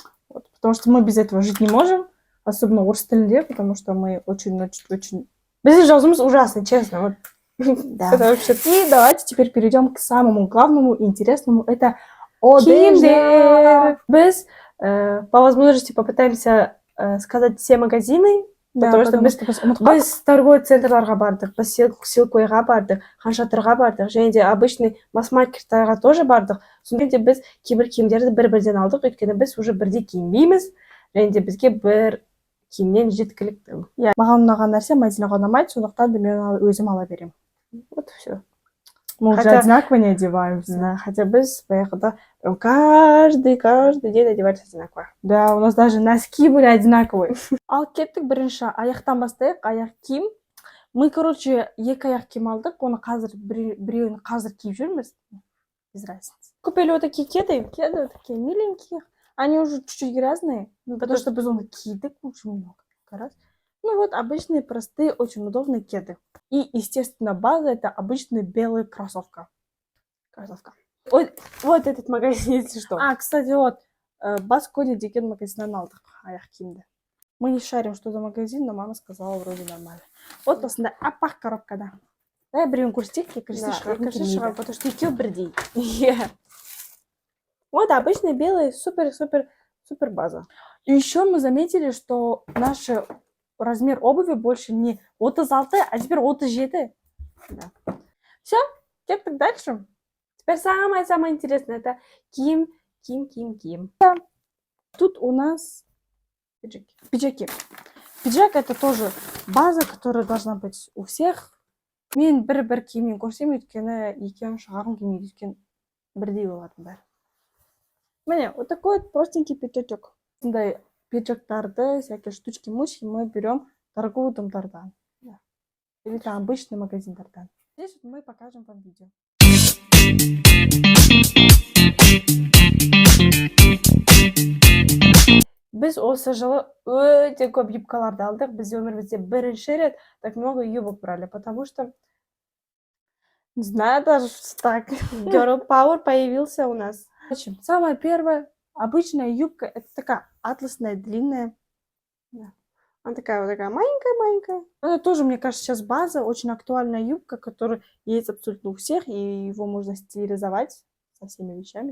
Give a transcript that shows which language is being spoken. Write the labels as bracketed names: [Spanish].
[Russian] Вот, потому что мы без этого жить не можем, особенно в Урстеле, потому что мы очень... [Kazakh] Без жазумыз [Russian] ужасно, честно. Вот. Да. Это вообще... И давайте теперь перейдем к самому главному и интересному. Это одежда. Біз по возможности попытаемся сказать все магазины. Да, потому что [Kazakh] біз торговый центрларға бардық, біз силкойға бардық, ханшатырға бардық, және де обычный масс-маркеттарға тоже бардық. Сонымен де біз кейбір киімдерді бір-бірден алдық, өйткені біз уже бірде киінбейміз, және де бізге бір киімнен жеткілікті. Маған ұнаған нәрсе Мадинаға ұнамайды, сондықтан да мен өзім ала беремін. [Russian] Вот все. Мы уже одинаково не одеваемся. Да, хотя [Kazakh] біз баяғыда [Russian] каждый день одевались одинаково. Да, у нас даже носки были одинаковые. [Kazakh] Ал кеттік бірінші аяқтан бастайық, аяқ киім. [Russian] Мы, короче, [Kazakh] екі аяқ киім алдық, оны қазір біреуін қазір киіп жүрміз. [Russian] Без разницы. Купили вот такие кеды такие миленькие. Они уже чуть-чуть грязные, потому что [Kazakh] біз оны кидік [Russian] очень много раз. Ну вот обычные, простые, очень удобные кеды. И, естественно, база это обычная белая кроссовка. Вот этот магазин, если что. Кстати, вот, [Kazakh] Бас-Коди деген магазиннен алдық аяқ киімді. [Russian] Мы не шарим, что за магазин, но мама сказала, вроде нормально. [Kazakh] Вот осындай аппақ коробкада. Да, біреуін көрсетейік, екіншісін шығарып, [Russian] потому что [Kazakh] екеуі бірдей. [Russian] Вот обычные белые, супер база. И еще мы заметили, что наш размер обуви больше не 36, а теперь 37. Да. Все, кеттік дальше. Теперь самое интересное, это киім. Да. Тут у нас пиджаки. Пиджак это тоже база, которая должна быть у всех. [Kazakh] Мен бір киімнен көрсем, өйткені екеуін шығарғым келмейді, өйткені бірдей болатын бәрі. [Russian] Міне, вот такой вот простенький пиджачок. [Kazakh] Сондай пиджактарды, [Russian] всякие штучки-мучки мы берем торговый домдардан. Да. Или там обычный магазиндардан. Здесь вот мы покажем вам видео. [Kazakh] Біз осы жылы өте көп юбкаларды алдық. Біз өмірімізде бірінші рет [Russian] так много юбок брали, потому что не знаю даже, что так. Girl Power появился у нас. Самая первая обычная юбка, это такая атласная, длинная. Да. Она такая вот такая маленькая. Это тоже, мне кажется, сейчас база, очень актуальная юбка, которая есть абсолютно у всех, и его можно стилизовать со всеми вещами.